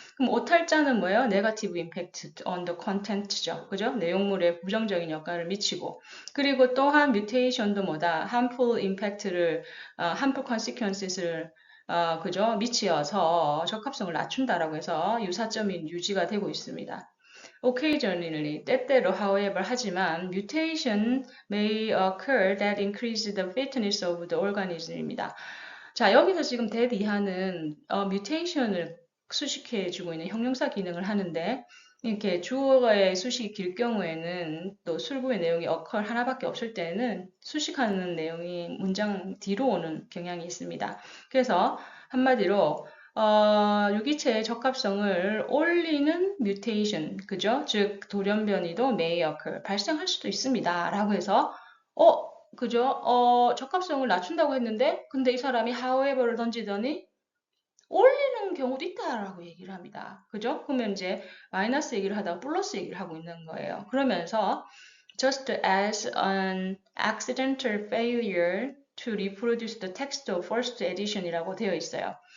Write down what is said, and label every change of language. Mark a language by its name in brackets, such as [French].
[Korean] 그럼 오탈자는 뭐예요? [English] negative impact on the content죠. [Korean] 그죠? 내용물에 부정적인 역할을 미치고. 그리고 또한 mutation도 [English] harmful impact를, harmful consequences를 [Korean] 그죠? 미치어서 적합성을 낮춘다라고 해서 유사점이 유지가 되고 있습니다. [English] Occasionally, [Korean] 때때로, [English] however, [Korean] 하지만 [English] mutation may occur that increase the fitness of the organism입니다. [Korean] 자, 여기서 지금 that 이하는 mutation을 수식해주고 있는 형용사 기능을 하는데 이렇게 주어의 수식이 길 경우에는 또 술구의 내용이 occur 하나밖에 없을 때는 수식하는 내용이 문장 뒤로 오는 경향이 있습니다. 그래서 한마디로 유기체의 적합성을 올리는 뮤테이션, 그죠? 즉 돌연변이도 [English] may occur, [Korean] 발생할 수도 있습니다. 라고 해서 그죠? 적합성을 낮춘다고 했는데 근데 이 사람이 however를 던지더니 올리는 경우도 있다라고 얘기를 합니다. 그죠? 그러면 이제 마이너스 얘기를 하다가 플러스 얘기를 하고 있는 거예요. 그러면서 [English] just as an accidental failure to reproduce the text of first edition이라고 [Korean] 되어 있어요.